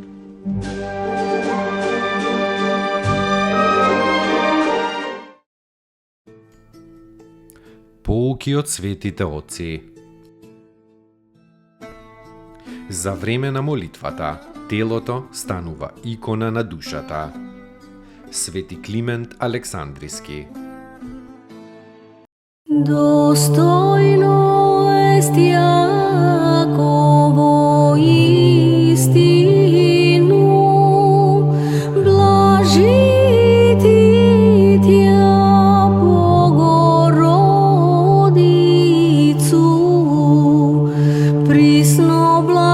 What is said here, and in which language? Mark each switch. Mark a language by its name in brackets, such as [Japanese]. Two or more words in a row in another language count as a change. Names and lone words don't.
[Macedonian] Поуки од светите отци. За време на молитвата, телото станува икона на душата. Свети Климент Александриски. [Church Slavic] Достойно ест Јаково истину, блажити Тја Богородицу, присно